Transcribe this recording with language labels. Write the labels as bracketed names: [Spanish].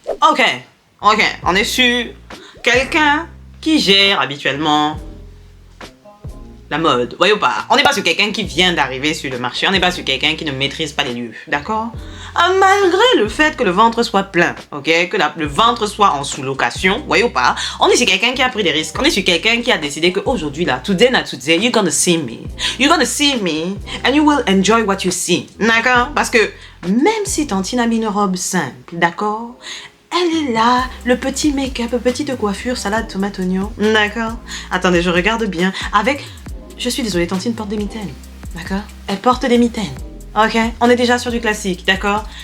[French] Ok, on est sur quelqu'un qui gère habituellement la mode, voyez ou pas? On n'est pas sur quelqu'un qui vient d'arriver sur le marché, on n'est pas sur quelqu'un qui ne maîtrise pas les lieux, d'accord? Malgré le fait que le ventre soit plein, ok? Que le ventre soit en sous-location, voyez ou pas? On est sur quelqu'un qui a pris des risques, on est sur quelqu'un qui a décidé qu'aujourd'hui là, [English] today not today, you're gonna see me. You're gonna see me and you will enjoy what you see, [French] d'accord? Parce que même si Tantine a mis une robe simple, d'accord? Elle est là, le petit make-up, petite coiffure, salade, tomate, oignon, d'accord? Attendez, je regarde bien, avec... Je suis désolée, Tantine porte des mitaines, d'accord? Elle porte des mitaines, ok? On est déjà sur du classique, d'accord?